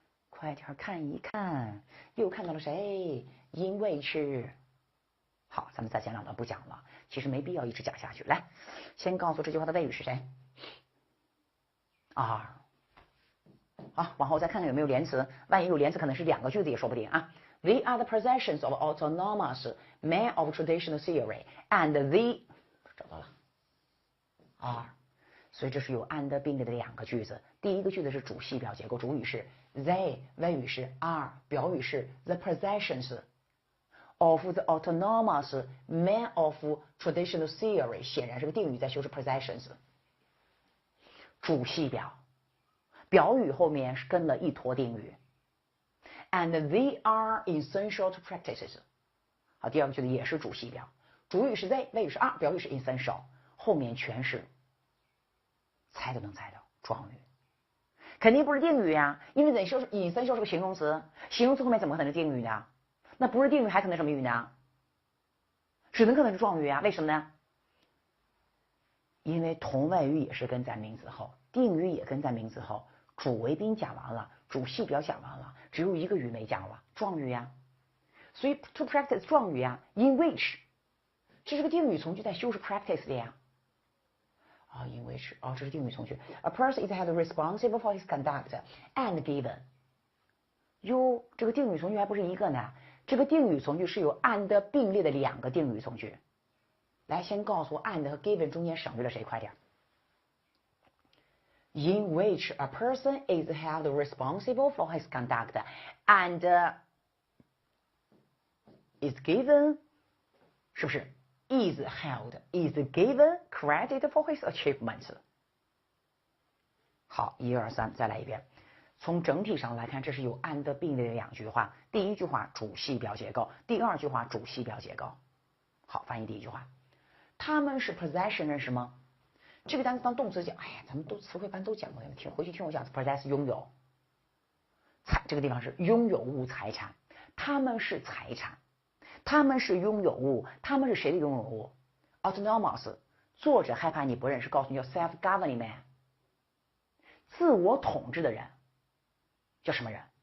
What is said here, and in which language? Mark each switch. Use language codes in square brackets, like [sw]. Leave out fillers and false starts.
[zh] 快点看一看，又看到了谁？因为是。好，咱们在前两段不讲了，其实没必要一直讲下去。来，先告诉这句话的谓语是谁？are。好，往后再看看有没有连词，万一有连词，可能是2个句子也说不定啊。 [en] They are the possessions of autonomous men of traditional theory, and they [zh] 找到了 [en] are， [zh] 所以这是有 and 并列的2个句子。第一个句子是主系表结构，主语是 they， 谓语是 are， 表语是 [en] the possessions of the autonomous men of traditional theory， [zh] 显然是个定语在修饰 possessions。主系表，表语后面是跟了一坨定语。 [en] And they are essential to practices。 [zh] 好，第二个句子也是主系表，主语是 they， 谓语是 are， 表语是 essential， 后面全是猜都能猜到状语，肯定不是定语呀，因为 essential 是个形容词，形容词后面怎么可能是定语呢？那不是定语还可能什么语呢？只能可能是状语啊，为什么呢？因为同位语也是跟在名词后，定语也跟在名词后，主谓宾讲完了，主系表讲完了，只有一个语没讲了，状语呀。所以 to practice 状语呀 ，in which 这是个定语从句在修饰 practice 的呀。 in which 这是定语从句。 [en] A person is held responsible for his conduct and given。 [zh] 哟，这个定语从句还不是一个呢，这个定语从句是有 and 并列的2个定语从句。来，先告诉我 and 和 given 中间省略了谁，快点。 [en] In which a person is held responsible for his conduct and is given， [zh] 是不是 [en] is held is given credit for his achievements？ [zh] 好，1、2、3，再来一遍。从整体上来看，这是有 and 并列的2句话。第一句话主系表结构，第二句话主系表结构。好，翻译第一句话，他们是 possession 认识吗？这个单词当动词讲，哎呀，咱们都词汇班都讲过，回去听我讲 possess 拥有，这个地方是拥有物财产，他们是财产，他们是拥有物，他们是谁的拥有物 ？autonomous， 作者害怕你不认识，告诉你叫 self-governing man， 自我统治的人叫什么人？